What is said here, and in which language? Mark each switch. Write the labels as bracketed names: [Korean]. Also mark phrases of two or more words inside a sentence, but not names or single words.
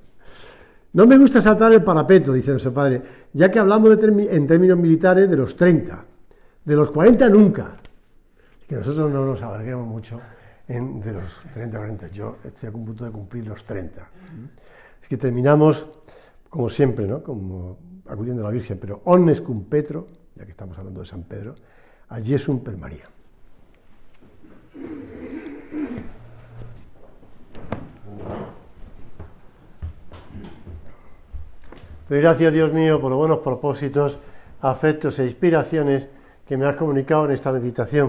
[Spanish] No me gusta saltar el parapeto, dice nuestro padre, ya que hablamos en términos militares de los 30. De los 40 nunca. Que nosotros no nos alarguemos mucho de los 30 a 40. Yo estoy a punto de cumplir los 30. Es que terminamos, como siempre, ¿no?, como acudiendo a la Virgen, pero [Latin] omnes cum Petro, [Spanish] ya que estamos hablando de San Pedro, [Latin] a Jesum per María. [Spanish] Te doy gracias, Dios mío, por los buenos propósitos, afectos e inspiraciones que me has comunicado en esta meditación.